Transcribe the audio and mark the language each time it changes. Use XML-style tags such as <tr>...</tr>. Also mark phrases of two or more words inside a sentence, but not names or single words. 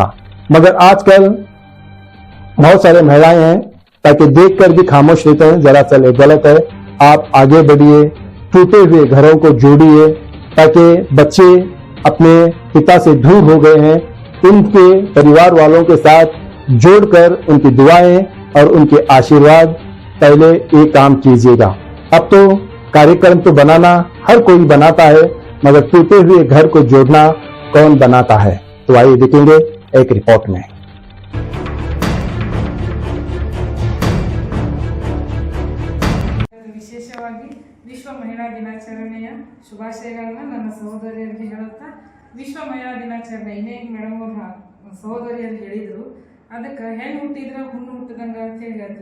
<hi>मगर आजकल बहुत सारे महिलाएं हैं ताकि देखकर भी खामोश रहते हैं, जरा सा गलत है, आप आगे बढ़िए, टूटे हुए घरों को जोड़िए, ताकि बच्चे अपने पिता से दूर हो गए हैं, उनके परिवार वालों के साथ जोड़कर उनकी दुआएं और उनके आशीर्वाद पहले ये काम कीजिएगा। अब तो कार्यक्रम तो बनाना हर कोई बनाता है, मगर टूटे हुए घर को जोड़ना कौन बनाता है? तो आइए देखेंगे एक रिपोर्ट में।</hi> <kn>ವಿಶೇಷವಾಗಿ ವಿಶ್ವ ಮಹಿಳಾ ದಿನಾಚರಣೆಯ ಶುಭಾಶಯಗಳನ್ನ ನನ್ನ ಸಹೋದರಿಯರಿಗೆ ಹೇಳುತ್ತಾ, ವಿಶ್ವ ಮಹಿಳಾ ದಿನಾಚರಣೆ ಇನ್ನೇ ಮೇಡಮ್ ಅವ್ರ ಸಹೋದರಿಯರು ಹೇಳಿದ್ರು, ಅದಕ್ಕೆ ಹೆಣ್ಣು ಹುಟ್ಟಿದ್ರೆ ಹುಣ್ಣು ಹುಟ್ಟಿದಂಗ ಅಂತ ಹೇಳಿ ಹೇಳಿದ್ರು.</kn>